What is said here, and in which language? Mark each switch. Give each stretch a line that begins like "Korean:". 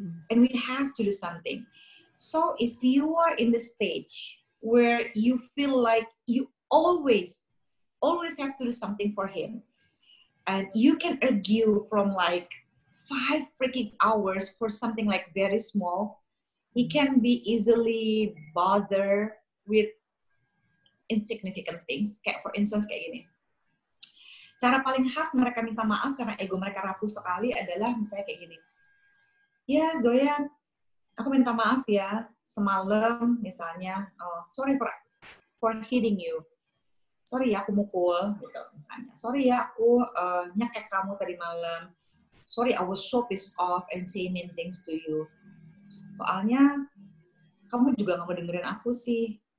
English: And we have to do something. So if you are in the stage where you feel like you always have to do something for him, and you can argue from like 5 freaking hours for something like very small, he can be easily bothered with insignificant things.
Indonesian: Kayak
English: for instance
Indonesian: kayak gini. Cara paling khas mereka minta maaf karena ego mereka rapuh sekali adalah misalnya kayak gini. Ya Zoya, aku minta maaf ya, semalam misalnya,
English: sorry for hitting you.
Indonesian: Sorry ya aku mukul, gitu misalnya. Sorry ya aku nyekek kamu tadi malam.
English: Sorry I was so pissed off and saying mean things to you.
Indonesian: Soalnya kamu juga gak mau dengerin aku sih.